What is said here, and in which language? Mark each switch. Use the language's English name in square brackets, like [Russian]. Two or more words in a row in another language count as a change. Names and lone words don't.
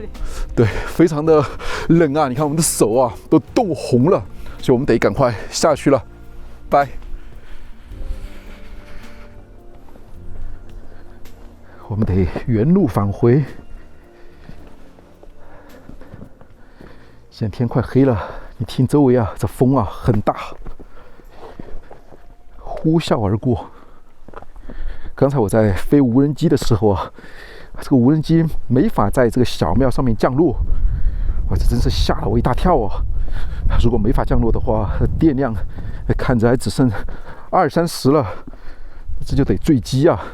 [Chinese] 對，非常的冷啊！你看我們的手啊，都凍紅了，所以我們得趕快下去了。拜。我們得原路返回。現在天快黑了，你聽周圍啊，這風啊很大，呼嘯而過。剛才我在飛無人機的時候啊，這個無人机沒法在這個小廟上面降落，哇，這真是嚇了我一大跳啊！如果沒法降落的話，電量看着還只剩20-30了，這就得墜機啊！